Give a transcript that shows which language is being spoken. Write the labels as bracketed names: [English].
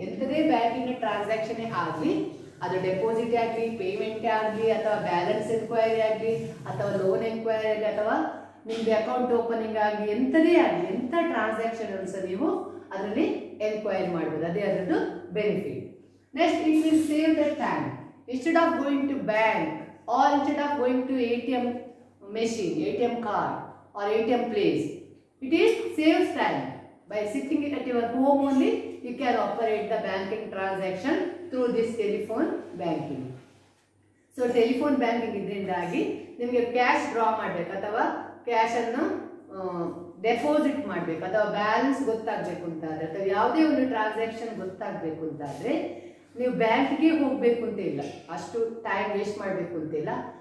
[Kannada] ಎಂತದೇ banking transaction ಆಗಲಿ, ಅದು deposit ಆಗಲಿ, ಪೇಮೆಂಟ್ ಆಗಲಿ, ಅಥವಾ ಬ್ಯಾಲೆನ್ಸ್ ಎನ್ಕ್ವೈರಿ ಆಗಲಿ, ಅಥವಾ ಲೋನ್ ಎನ್ಕ್ವೈರಿ ಆಗಲಿ, ಅಥವಾ ನಿಮ್ದು ಅಕೌಂಟ್ ಓಪನಿಂಗ್ ಆಗಲಿ, ಎಂಥದೇ ಆಗಲಿ, ಎಂಥ ಟ್ರಾನ್ಸಾಕ್ಷನ್ ಸಹ ನೀವು ಅದರಲ್ಲಿ ಎನ್ಕ್ವೈರಿ ಮಾಡ್ಬೋದು. ಅದೇ ಅದರದ್ದು benefit. [English] Next, it will save the time. Instead of going to bank or instead of going to ATM machine, ATM card or ATM place, it is saves time. By sitting at your home only, you can operate the banking transaction through this telephone banking. [Kannada] So telephone banking idrindagi nimage cash draw ಮಾಡಬೇಕು ಅಥವಾ cash ಅನ್ನು deposit ಮಾಡಬೇಕು ಅಥವಾ balance ಗೊತ್ತಾಗಬೇಕು ಅಂತಾದ್ರೆ ಅಥವಾ ಯಾವುದೇ ಒಂದು ಟ್ರಾನ್ಸಾಕ್ಷನ್ ಗೊತ್ತಾಗಬೇಕು ಅಂತಾದ್ರೆ ನೀವು ಬ್ಯಾಂಕ್ಗೆ ಹೋಗಬೇಕು ಅಂತ ಇಲ್ಲ, ಅಷ್ಟು ಟೈಮ್ ವೇಸ್ಟ್ ಮಾಡಬೇಕು ಅಂತ ಇಲ್ಲ.